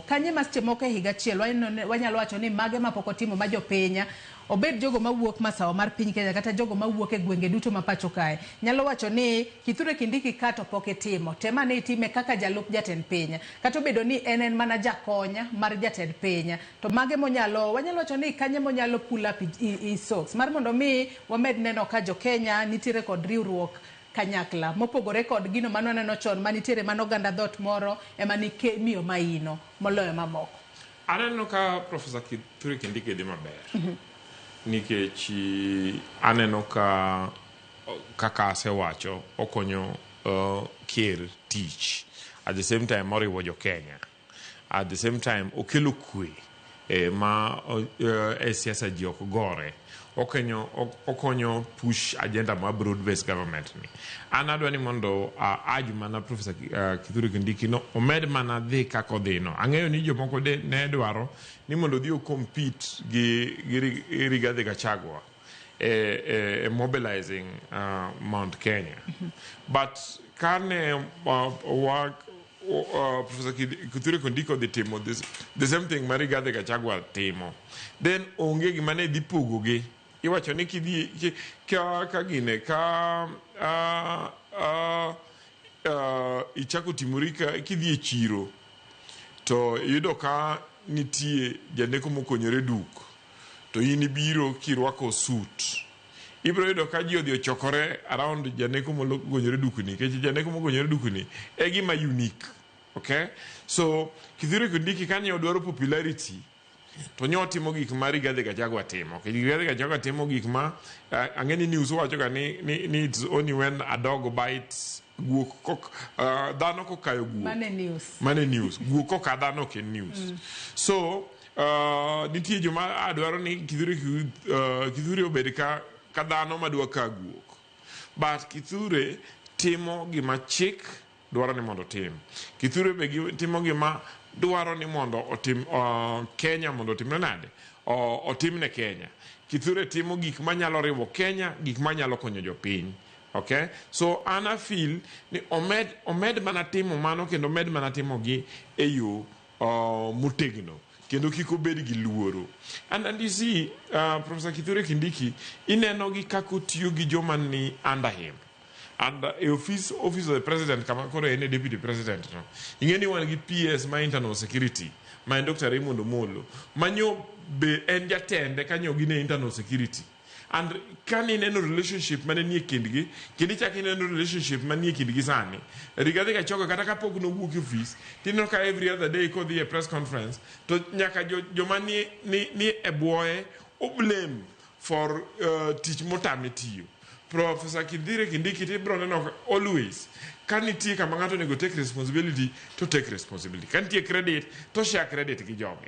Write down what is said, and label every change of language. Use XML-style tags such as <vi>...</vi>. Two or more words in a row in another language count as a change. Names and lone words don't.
<luo>Kanye ma seche moko e higa achiel wanyalo wacho ni mage ma pok otimo ma jopiny obed jogo mawuok masawa mar piny Kenya kata jogo mawuok e gwenge duto ma pacho kae nyalo wacho ni Kithure Kindiki kato pok itimo tema ne itime kaka jalup jatend piny kata obedo ni en mana jakonya mar jatend piny to mage wanyalo wacho ni kanye monyalo</luo> <en>pull up socks</en> <luo>mar mondo mi wamed neno ka jo Kenya nitiere kod riwruok kanyakla mopogore kod gino mano neno chon manitiere mano ganda dot moro ema ni miyo maino moloyo mamoko. Aneno ka Professor Kithure Kindiki di maber. Nikech aneno ka kaka asewacho okonyo ker tich,</luo> <en>at the same time</en> <luo>moriwo jo Kenya,</luo> <en>at the same time</en> <luo>okelo kwe ma siasa ji ok gore, okonyo</luo> <en>push agenda</en> <luo>ma</luo> <en>broad based government</en> <luo>ni. An adwa ni mondo aju mana Professor Kithure Kindiki no omed mana dhi kako dhi no. Ang'eyo ni jomoko ne dwaro ni mondo dhi o compete gi Rigathi Gachagua mobilizing Mount Kenya. But kane Professor Kithure Kindiki dhi timo</luo> <en>the same thing</en> <luo>ma Rigathi Gachagua timo, then onge gima ne dhi pogo gi. Iwacho ni kidhi ka gine ka ichako timori kidhi e chiro to yudo ka nitie janeko mokonyore duk to in ibiro kirwako suit, ibiro yudo ka ji odhi ochokore around janeko mokonyore dukni nikech janeko mokonyore dukni e gima unique. Okay, so Kithure Kindiki kanye odwaro popularity to nyo timo gik ma Rigathi Gachagua timo. Rigathi Gachagua timo gik ma ang'eni news wacho ga ni</luo> <en>it's only when a dog bites</en> <luo>guok dhano kokayo guok mane news guok koka dhano ke news. So nitie joma adwaro ni Kithure obed ka dhano madwa ka guok, but Kithure timo gima chik dwaro ni mondo tim. Kithure be timo gima dwaro ni mondo otim Kenya mondo otimne nade otimne Kenya. Kithure timo gik manyalo riwo Kenya, gik manyalo konyo jopiny. Okay, so ana feel ni omed mana timo mano kendo omed mana timo gi e yo motegno kendo kik obed gi luoro.</luo> <en>And you see</en> <luo>Professor Kithure Kindiki ineno gi kako tiyo gi joma ni</luo> <en>under him. And office of the president</en> <luo>kama kore ene</luo> <en>deputy president no.</en> <luo>Ingeni wan gi PS ma</luo> <en>internal security</en> <luo>ma Dr. Raymond Omolo manyo be en jatende kanyo gine</luo> <en>internal security.</en> <luo>And kan ineno relationship mane nie kindgi kindi chak ineno relationship manie kindgi sani Rigathi Gachagua kata kapok no wuok office tinno ka</luo> <en>every other day</en> <luo>ko dhi e</luo> <en>press conference</en> <luo>to nyaka joma ni e boye o blame for tich motame tiyo. Professor Kithure Kindiki tibro neno always kaniti kama ng'ato nego</luo> <en>take responsibility to take responsibility,</en> <luo>kaniti credit to</luo> <en>share credit</en> <luo>gi joge.</luo>